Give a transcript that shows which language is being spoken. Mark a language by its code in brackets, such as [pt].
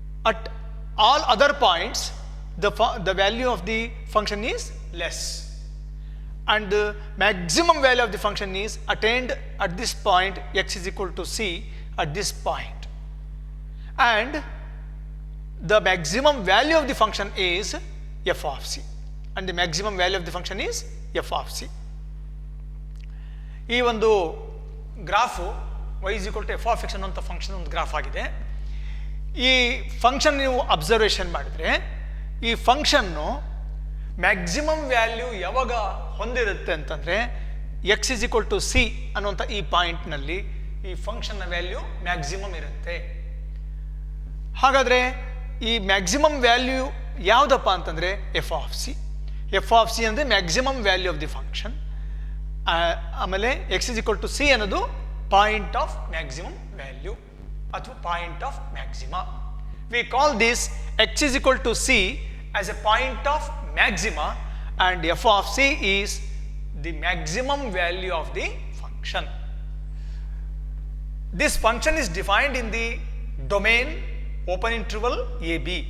[en] At all other points, the value of the function is less, and the maximum value of the function is attained at this point, x is equal to c at this point, and the maximum value of the function is f of c, and the maximum value of the function is f of c. [kn] ಈ ಒಂದು graph [en] y is equal to f of x [kn] ಅನ್ನುವಂಥ function ಒಂದು graph ಆಗಿದೆ. ಈ function ನೀವು observation ಮಾಡಿದರೆ ಈ function maximum value ಯಾವಾಗ ಹೊಂದಿರುತ್ತೆ ಅಂತಂದರೆ [en] x is equal to c [kn] ಅನ್ನುವಂಥ ಈ ಪಾಯಿಂಟ್ನಲ್ಲಿ ಈ ಫಂಕ್ಷನ್ನ ವ್ಯಾಲ್ಯೂ ಮ್ಯಾಕ್ಸಿಮಮ್ ಇರುತ್ತೆ. ಹಾಗಾದರೆ ಈ ಮ್ಯಾಕ್ಸಿಮಮ್ ವ್ಯಾಲ್ಯೂ ಯಾವುದಪ್ಪ ಅಂತಂದರೆ F of C. [en] F of c ಅಂದರೆ maximum value of the function. ಆಮೇಲೆ x is equal to c ಅನ್ನೋದು point of maximum value ಅಥವಾ point of maxima. We call this x is equal to c as a point of maxima, and f of c is the maximum value of the function. This function is defined in the domain open interval ab.